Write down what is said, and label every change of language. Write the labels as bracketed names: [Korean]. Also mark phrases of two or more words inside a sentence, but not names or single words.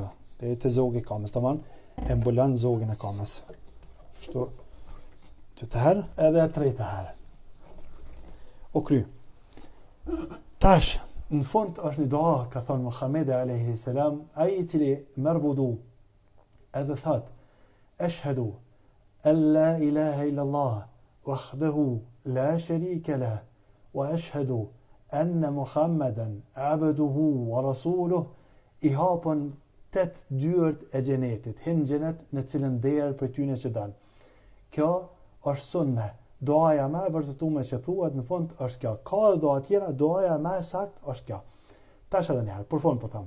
[Albanian] Deri të zogi kamës, të manë, e mbulon zogin e kamës. Kështu, dy të herë, edhe tre të herë. O kry. Tash, në fund është një doa, ka thonë Muhamedi [Arabic] عليه السلام, [Albanian] ai I cili merr vudu, edhe thot, [Arabic] أشهد أن لا إله إلا الله وحده لا شريك له وأشهد أن محمدا عبده ورسوله, [Albanian] I hapën 8 dyert e xhenetit, hin xhenet në cilën derë për tyne që dalë. Kjo është sunne. Doaja më e vërtetuar që thuhet në fund është kjo. Ka edhe doa tjera, doaja më e saktë është kjo. Tash edhe një herë, për fund po them.